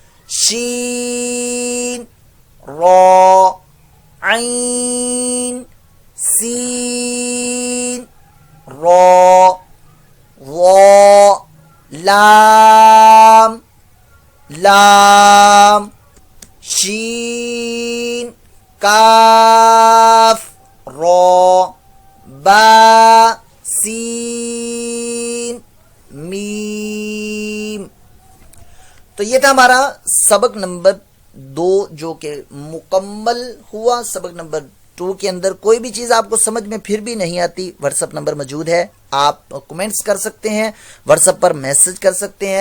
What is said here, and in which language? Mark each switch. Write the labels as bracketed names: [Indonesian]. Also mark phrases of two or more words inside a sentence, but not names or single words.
[Urdu] شین را عین سین را ضا لام لام شین کاف را با سین میم. تو یہ تھا ہمارا سبق نمبر 2 جو کہ مکمل ہوا. سبق نمبر 2 کے اندر کوئی بھی چیز آپ کو سمجھ میں پھر بھی نہیں آتی، واٹس ایپ نمبر موجود ہے، آپ کمنٹس کر سکتے ہیں، واٹس ایپ پر میسج کر سکتے ہیں.